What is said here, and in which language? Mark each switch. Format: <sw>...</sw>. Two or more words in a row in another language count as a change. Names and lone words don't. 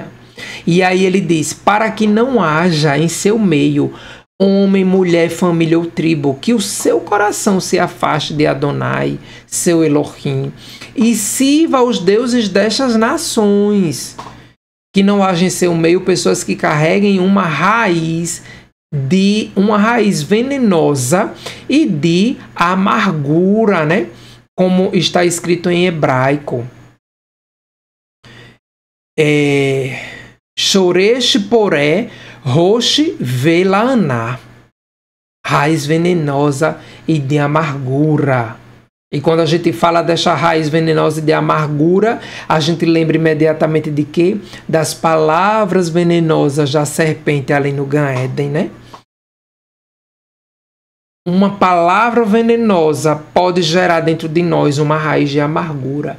<pt>E aí ele diz, para que não haja em seu meio homem, mulher, família ou tribo, que o seu coração se afaste de Adonai, seu Elohim, e sirva aos deuses destas nações. Que não haja em seu meio pessoas que carreguem uma raiz venenosa e de amargura, né? Como está escrito em hebraico.</pt> <he>שורש פורה ראש ולענה,</he> <pt>raiz venenosa e de amargura. E quando a gente fala dessa raiz venenosa e de amargura, a gente lembra imediatamente de quê? Das palavras venenosas da serpente ali no Gan Éden, né? Uma palavra venenosa pode gerar dentro de nós uma raiz de amargura.</pt>